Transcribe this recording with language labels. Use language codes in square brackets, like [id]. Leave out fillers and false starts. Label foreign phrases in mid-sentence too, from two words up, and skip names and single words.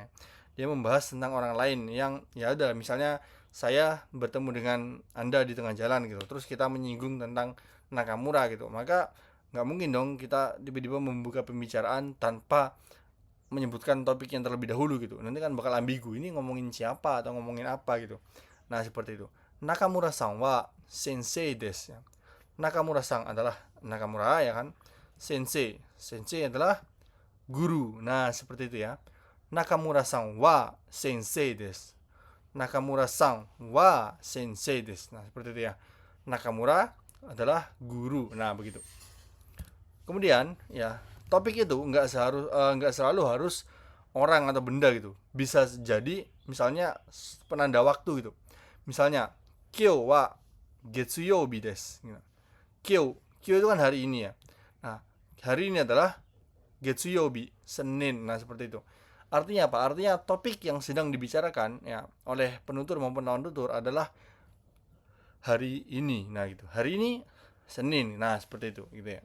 [id] Dia membahas tentang orang lain yang ya udah, misalnya saya bertemu dengan Anda di tengah jalan gitu. Terus kita menyinggung tentang Nakamura gitu. Maka nggak mungkin dong kita tiba-tiba membuka pembicaraan tanpa menyebutkan topik yang terlebih dahulu gitu. Nanti kan bakal ambigu, ini ngomongin siapa atau ngomongin apa gitu. Nah, seperti itu. [ja] 中村さんは先生です. [id] Nakamura-san adalah Nakamura ya kan. Sensei. Sensei adalah guru. Nah, seperti itu ya. [ja] 中村さんは先生です. 中村さんは先生です. [id] Nah, seperti itu ya. Nakamura adalah guru. Nah, begitu. Kemudian ya, topik itu nggak selalu harus orang atau benda gitu. Bisa jadi misalnya penanda waktu gitu. [ja] Misalnya 今日は月曜日です. [id] Kyou itu kan hari ini ya. Nah, hari ini adalah Getsuyoubi, Senin. Nah, seperti itu. Artinya apa? Artinya topik yang sedang dibicarakan ya oleh penutur maupun lawan tutur adalah hari ini. Nah, gitu. Hari ini Senin. Nah, seperti itu gitu ya.